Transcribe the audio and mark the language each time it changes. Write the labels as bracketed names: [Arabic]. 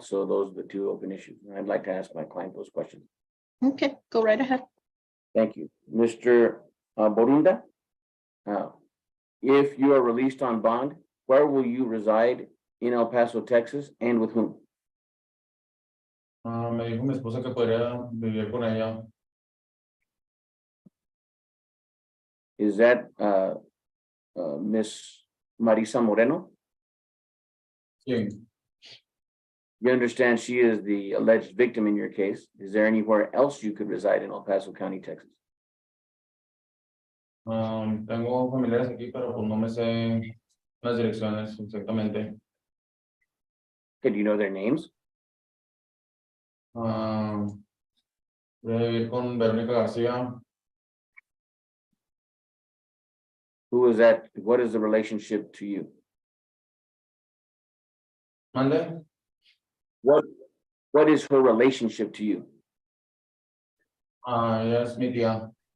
[English] So those are the two open issues. And I'd like to ask my client those questions. Okay, go right ahead. Thank you. Mr. Borunda, if you are released on bond, where will you reside in El Paso, Texas, and with whom? [Spanish] Me dijo mi esposa que podría vivir con ella. [English] Is that Miss Marisa Moreno? [Spanish] Sí. [English] You understand she is the alleged victim in your case. Is there anywhere else you could reside in El Paso County, Texas? [Spanish] Tengo familiares aquí, pero pues no me sé las direcciones exactamente. [English] Okay, do you know their names? [Spanish] Voy a vivir con Verónica García. [English] Who is that? What is the relationship to you? [Spanish] Mande. [English] What is her relationship to you? [Spanish] Ella es mi tía.